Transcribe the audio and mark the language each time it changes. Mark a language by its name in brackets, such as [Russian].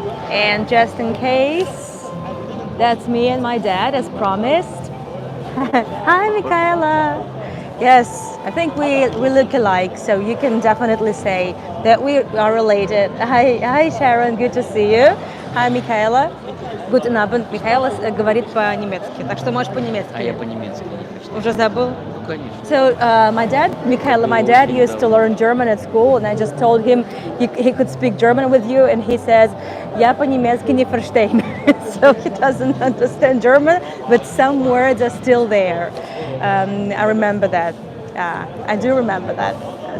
[English] And just in case, that's me and my dad as promised. Hi, Michaela. Yes, I think we look alike, so you can definitely say that we are related. Hi, Sharon, good to see you. Hi, Michaela. [German] Guten Abend. [Russian] Michaela говорит по-немецки, так что можешь по-немецки. А я по-немецки не хочу. Уже забыл? Ну, конечно. [English] So my dad, Michaela, my dad used to learn German at school, and I just told him he could speak German with you, and he says, [Russian] "Я по-немецки не [English] verstehen." So he doesn't understand German, but some words are still there. I remember that. I do remember that.